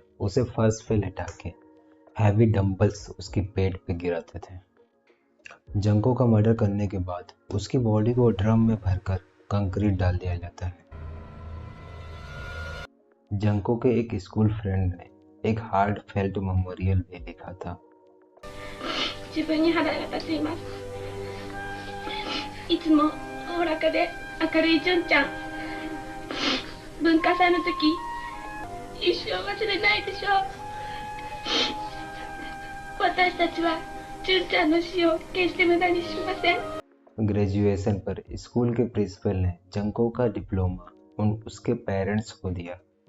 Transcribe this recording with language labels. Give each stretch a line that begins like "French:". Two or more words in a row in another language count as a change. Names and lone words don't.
Hindi: उसे फर्श पे लेटा के
English: heavy dumbbells
Hindi: उसकी पेट पे गिराते थे। जंको का मर्डर करने के बाद उसकी बॉडी को ड्रम में भरकर कंक्रीट डाल दिया जाता है। जंको के एक स्कूल फ्रेंड ने एक
English: heartfelt memorial
Hindi: भी लिखा था।
Japanese: 自分に腹が立っています。いつもおおらかで明るい純ちゃん。文化祭の時、一生忘れないでしょう。私たちは純ちゃんの死を決して無駄にしません。
Hindi: ग्रेजुएशन पर स्कूल के प्रिंसिपल ने जंको का डिप्लोमा उसके पेरेंट्स को दिया।